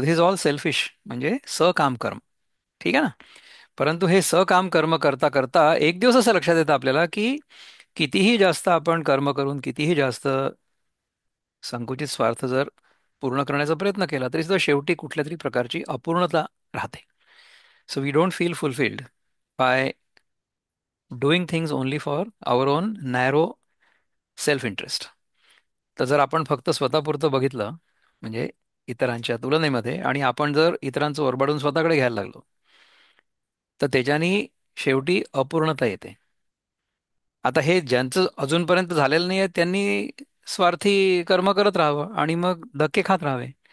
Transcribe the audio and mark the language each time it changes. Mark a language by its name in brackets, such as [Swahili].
[English] this is all selfish, [Marathi] म्हणजे सकाम कर्म. ठीक आहे ना. परंतु हे सकाम कर्म करता करता एक दिवस असं लक्षात येतं आपल्याला की कितीही जास्त आपण कर्म करून, कितीही जास्त संकुचित स्वार्थ जर पूर्ण करण्याचा प्रयत्न केला, तरी सुद्धा शेवटी कुठल्या तरी प्रकारची अपूर्णता राहते. [English] So we don't feel fulfilled by doing things only for our own narrow self interest. [Marathi] तर जर आपण फक्त स्वतःपुरतं बघितलं, म्हणजे इतरांच्या तुलनेमध्ये, आणि आपण जर इतरांचं ओरबाडून स्वतःकडे घ्यायला लागलो, तर त्याच्यानी शेवटी अपूर्णता येते. आता हे ज्यांचं अजूनपर्यंत झालेलं नाही आहे त्यांनी स्वार्थी कर्म करत राहावं आणि मग धक्के खात राहावे.